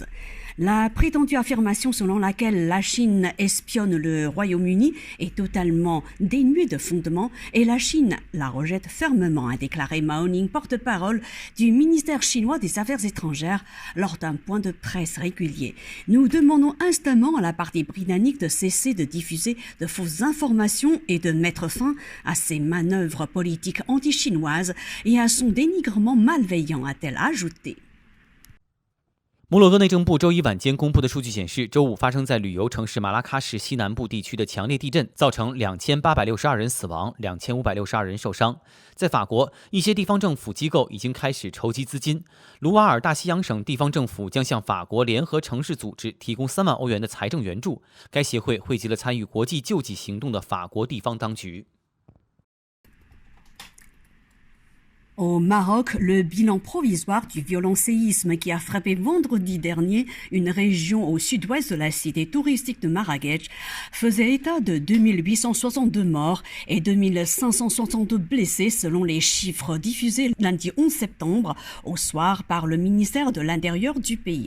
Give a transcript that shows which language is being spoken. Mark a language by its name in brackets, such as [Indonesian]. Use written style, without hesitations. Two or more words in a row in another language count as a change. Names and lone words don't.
[French] La prétendue affirmation selon laquelle la Chine espionne le Royaume-Uni est totalement dénuée de fondement et la Chine la rejette fermement, a déclaré Mao Ning, porte-parole du ministère chinois des Affaires étrangères, lors d'un point de presse régulier. Nous demandons instamment à la partie britannique de cesser de diffuser de fausses informations et de mettre fin à ses manœuvres politiques anti-chinoises et à son dénigrement malveillant, a-t-elle ajouté. [Chinese] 摩洛哥内政部周一晚间公布的数据显示，周五发生在旅游城市马拉喀什西南部地区的强烈地震，造成2862人死亡，2562人受伤。在法国，一些地方政府机构已经开始筹集资金。卢瓦尔大西洋省地方政府将向法国联合城市组织提供3万欧元的财政援助。该协会汇集了参与国际救济行动的法国地方当局。 [French] Au Maroc, le bilan provisoire du violent séisme qui a frappé vendredi dernier une région au sud-ouest de la cité touristique de Marrakech faisait état de 2862 morts et 2562 blessés selon les chiffres diffusés lundi 11 septembre au soir par le ministère de l'Intérieur du pays.